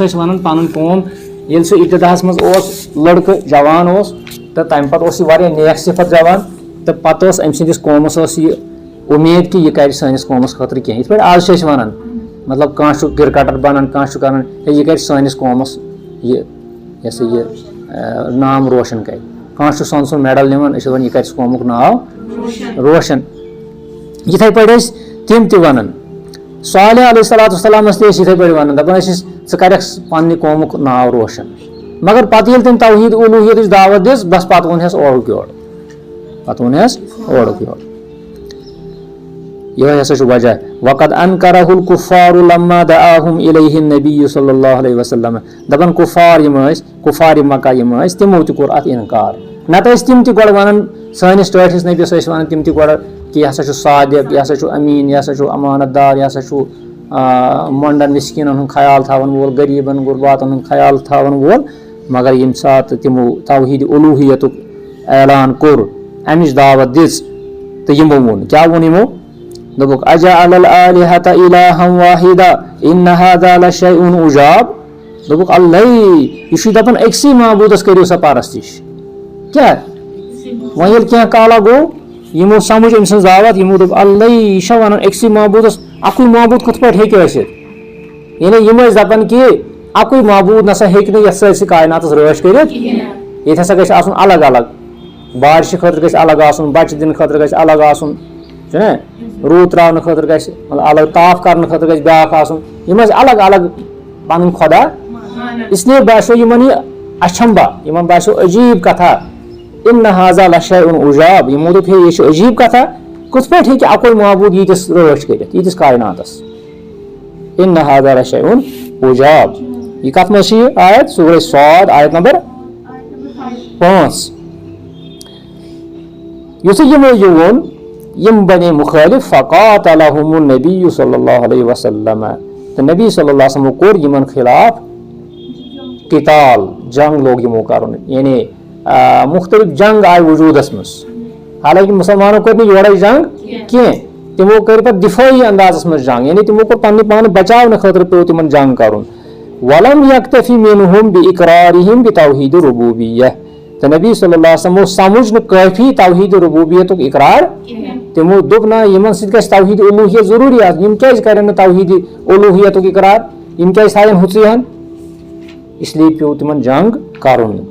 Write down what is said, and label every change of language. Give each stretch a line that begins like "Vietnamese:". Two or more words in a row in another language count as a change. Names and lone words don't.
Kashmiri: ٲسۍ وَنان پنُن قوم ییٚلہِ سُہ ابتداہس منٛز اوس لڑکہٕ جوان اوس تہٕ تمہِ پتہٕ اوس یہِ واریاہ نیک صفت جوان تہٕ پتہٕ ٲس أمۍ سٕنٛدِس قومس ٲس یہِ اُمید کہِ یہِ کرِ سٲنِس قومس خٲطرٕ کینٛہہ یِتھ پٲٹھۍ آز چھِ أسۍ وَنان مطلب کانٛہہ چھُ کرکٹر بنان کانٛہہ چھُ کران ہے یہِ کرِ سٲنِس قومس یہِ سا یہِ نام روشن کرِ کانٛہہ چھُ سۄن میڈل نِوان أسۍ چھِ دَپان یہِ کرِ قومُک ناو روشن یِتھٕے پٲٹھۍ ٲسۍ تِم تہِ وَنان صالح
Arabic: علیہ الصلوۃ والسلامس
Kashmiri: تہِ ٲسۍ یِتھٕے پٲٹھۍ وَنان دَپان ٲسۍ ژٕ کَرکھ پننہِ قومُک ناو روشن مگر پتہٕ ییٚلہِ تٔمۍ توحیٖد اُلوٗہیتٕچ دعوت دِژ بس پتہٕ ووٚنہس اورُک یورٕ یِہوے ہسا چھُ وجہ
Arabic: وقد انکرہ الکفار لما دعاہم الیہ النبی صلی اللہ علیہ وسلم
Kashmiri: دپان کفار مکہ یِم ٲسۍ تِمو تہِ کوٚر اتھ انکار نتہٕ ٲسۍ تِم تہِ گۄڈٕ ونان سٲنِس ٹٲٹھِس نبیس ٲسۍ ونان تِم تہِ گۄڈٕ کہِ یہِ ہسا چھُ صادق یہِ ہسا چھُ امیٖن یہِ ہسا چھُ امانت دار یہِ ہسا چھُ مۄنڈن مسکیٖنن ہُنٛد خیال تھاون وول غریٖبن غُرباتن ہُنٛد خیال تھاون وول مگر ییٚمہِ ساتہٕ تِمو توحیٖد اُلوٗہیتُک اعلان کوٚر امِچ دعوت دِژ تہٕ یِمو ووٚن کیٛاہ ووٚن یِمو دوٚپُکھ
Arabic: اجعل الآلہة إلہا واحدا إن هذا لشيء عجاب
Kashmiri: دوٚپُکھ اللہ یہِ چھُ دپان أکسٕے معبوٗدس کٔرِو سا پرستِش کیٛاہ وۄنۍ ییٚلہِ کینٛہہ کالا گوٚو یِمو سمجھ أمۍ سٕنٛز دعوت یِمو دوٚپ اللہ یہِ چھا ونان أکسٕے معبوٗدس اکُے معبوٗد کِتھ پٲٹھۍ ہیٚکہِ ٲسِتھ یعنی یِم ٲسۍ دپان کہِ اکُے معبوٗد نسا ہیٚکہِ نہٕ یتھ سٲرسٕے کایناتس رٲچھ کٔرِتھ ییٚتہِ ہسا گژھِ آسُن الگ الگ بارشہِ خٲطرٕ گژھِ الگ آسُن بچہِ دِنہٕ خٲطرٕ گژھِ الگ آسُن چھُنہ روٗد تراونہٕ خٲطرٕ گژھِ الگ تاپھ کرنہٕ خٲطرٕ گژھِ بیاکھ آسُن یِم ٲسۍ الگ الگ پنٕنۍ خۄدا اسلیے باسیو یِمن یہِ اچھمبا یِمن باسیو عجیٖب کتھا
Arabic: اِن هذا لشيء عجاب
Kashmiri: یِمو دوٚپ ہے یہِ چھُ عجیٖب کتھا کِتھ پٲٹھۍ ہیٚکہِ اکُے معبوٗد ییٖتِس رٲچھ کٔرِتھ ییٖتِس کایناتس
Arabic: اِن هذا لشيء عجاب
Kashmiri: یہِ کتھ منٛز چھِ یہِ آیت سورہ صاد آیت نمبر 5 یُتھُے یِمو یہِ ووٚن یِم بنے مُخٲلِف
Arabic: فقاتلہم النبی صلی اللہ علیہ وسلم
Kashmiri: تہٕ نبی
Arabic: صلی اللہ علیہ وسلمو
Kashmiri: کوٚر یِمن خلاف قتال جنگ لوگ یِمو کرُن یعنی مختلف جنگ آیہِ وجوٗدس منٛز حالانکہِ مُسلمانو کٔر نہٕ یورے جنگ کینٛہہ تِمو کٔر پتہٕ دِفٲعی اندازس منٛز جنگ یعنی تِمو کوٚر پننہِ پانہٕ بچاونہٕ خٲطرٕ پیٚو تِمن جنگ کرُن
Arabic: ولم یکتفی منہم باقرارہم بتوحید الربوبیہ
Kashmiri: تہٕ نبی
Arabic: صلی اللہ علیہ وسلمو
Kashmiri: سمجھ نہٕ کٲفی توحید ربوبیتُک اقرار تِمو دوٚپ نہ یِمن سۭتۍ گژھِ توحید اُلوٗہیت ضروٗری آسُن یِم کیازِ کرن نہٕ توحید اُلوٗہیتُک اقرار یِم کیازِ تھاون ہُژٕے ہن اسلیے پیٚو تِمن جنگ کرُن